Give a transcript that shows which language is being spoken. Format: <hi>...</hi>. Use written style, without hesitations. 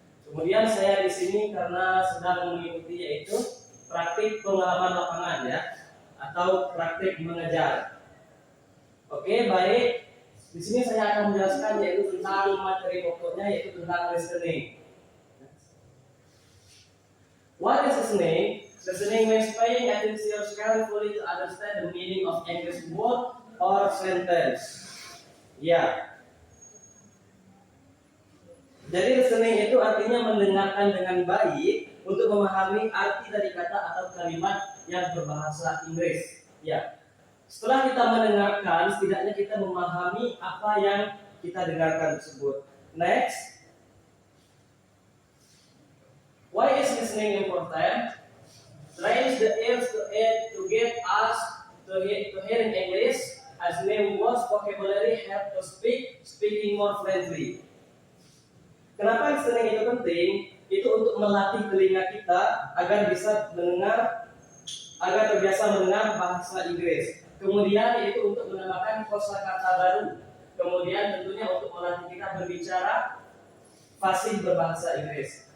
<id>Kemudian saya di sini karena sedang mengikuti yaitu praktik pengalaman lapangan ya, atau praktik mengejar. Oke, baik. Di sini saya akan menjelaskan yaitu tentang materi pokoknya yaitu tentang listening.</id> <en>What is listening? Listening means paying attention carefully to understand the meaning of English word or sentence.</en> <id>Ya. Jadi listening itu artinya mendengarkan dengan baik untuk memahami arti dari kata atau kalimat yang berbahasa Inggris. Ya. Setelah kita mendengarkan, setidaknya kita memahami apa yang kita dengarkan tersebut.</id> <en>Next. Why is listening important? Trains the ears to get us to hearing English as new words vocabulary help to speaking more friendly.</en> <id>Kenapa listening itu penting? Itu untuk melatih telinga kita agar bisa mendengar, agar terbiasa mendengar bahasa Inggris. Kemudian itu untuk menambahkan kosakata baru. Kemudian tentunya untuk melatih kita berbicara fasih berbahasa Inggris.</id>